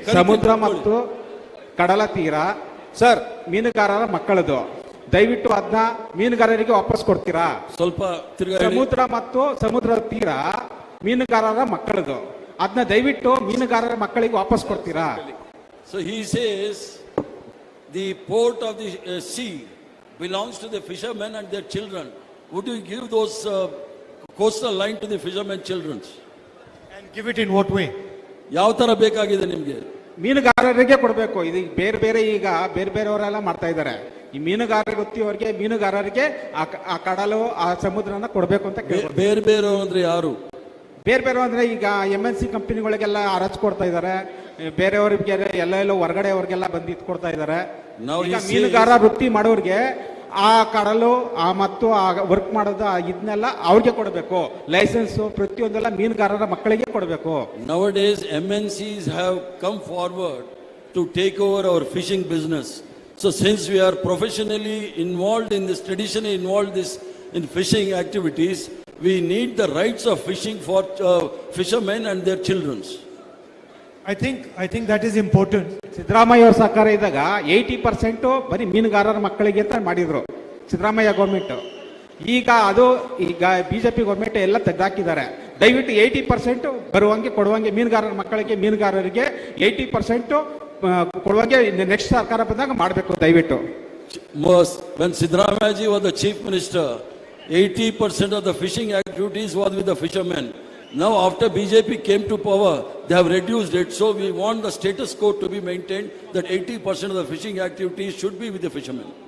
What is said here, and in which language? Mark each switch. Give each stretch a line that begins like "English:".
Kannada: ಸಮುದ್ರ ಮತ್ತು ಕಡಲ ತೀರ ಸರ್, ಮೀನುಗಾರರ ಮಕ್ಕಳದು. ದಯವಿಟ್ಟು ಅದನ್ನ ಮೀನುಗಾರರಿಗೆ ವಾಪಸ್ ಕೊಡ್ತೀರಾ? ಸ್ವಲ್ಪ ತಿರ್ಗಾ ಹೇಳಿ. ಸಮುದ್ರ ಮತ್ತು ಸಮುದ್ರ ತೀರ ಮೀನುಗಾರರ ಮಕ್ಕಳದು. ಅದನ್ನ ದಯವಿಟ್ಟು ಮೀನುಗಾರರ ಮಕ್ಕಳಿಗೆ ವಾಪಸ್ ಕೊಡ್ತೀರಾ?
English: So he says the port of the sea belongs to the fishermen and their children. Would you give those coastal line to the fishermen children? And give it in what way?
Kannada: ಯಾವ ತರ ಬೇಕಾಗಿದೆ ನಿಮ್ಗೆ? ಮೀನುಗಾರರಿಗೆ ಕೊಡಬೇಕು. ಇದು ಬೇರೆ ಬೇರೆಯವರೆಲ್ಲ ಮಾಡ್ತಾ ಇದ್ದಾರೆ. ಈ ಮೀನುಗಾರರ ವೃತ್ತಿಯವರಿಗೆ, ಮೀನುಗಾರರಿಗೆ ಆ ಕಡಲು, ಆ ಸಮುದ್ರನ ಕೊಡಬೇಕು ಅಂತ ಕೇಳ್ಬೋದು. ಬೇರೆ ಅಂದ್ರೆ ಯಾರು? ಬೇರೆ ಅಂದ್ರೆ ಈಗ MNC ಕಂಪನಿಗಳಿಗೆಲ್ಲ ಅರಚ್ ಕೊಡ್ತಾ ಇದ್ದಾರೆ. ಬೇರೆಯವ್ರಿಗೆ ಎಲ್ಲೆಲ್ಲೋ ಹೊರಗಡೆ ಅವ್ರಿಗೆಲ್ಲ ಬಂದು ಇಟ್ಕೊಡ್ತಾ ಇದ್ದಾರೆ. ಈಗ ಮೀನುಗಾರ ವೃತ್ತಿ ಮಾಡೋರಿಗೆ ಆ ಕಡಲು ಮತ್ತು ಆ ವರ್ಕ್ ಮಾಡೋದು ಇದನ್ನೆಲ್ಲ ಅವ್ರಿಗೆ ಕೊಡಬೇಕು. ಲೈಸೆನ್ಸ್ ಪ್ರತಿಯೊಂದೆಲ್ಲ ಮೀನುಗಾರರ ಮಕ್ಕಳಿಗೆ ಕೊಡಬೇಕು.
English: Nowadays MNCs have come forward to take over our fishing business. So since we are professionally involved in this, traditionally involved in fishing activities, we need the rights of fishing for fishermen and their children. I think that is important.
Kannada: Siddaramaiah ಅವ್ರ ಸರ್ಕಾರ ಇದ್ದಾಗ 80% ಬರೀ ಮೀನುಗಾರರ ಮಕ್ಕಳಿಗೆ ಅಂತ ಮಾಡಿದ್ರು Siddaramaiah government. ಈಗ BJP government ಎಲ್ಲ ತೆಗೆದಾಕಿದ್ದಾರೆ. ದಯವಿಟ್ಟು 80% ಬರುವಂಗೆ ಕೊಡುವಂಗೆ ಮೀನುಗಾರರಿಗೆ 80% ಕೊಡುವಂಗೆ ನೆಕ್ಸ್ಟ್ ಸರ್ಕಾರ ಬಂದಾಗ ಮಾಡಬೇಕು ದಯವಿಟ್ಟು.
English: When Siddaramaya ji was the chief minister, 80% of the fishing activities was with the fishermen. Now after BJP came to power, they have reduced it. So we want the status quo to be maintained, that 80% of the fishing activities should be with the fishermen.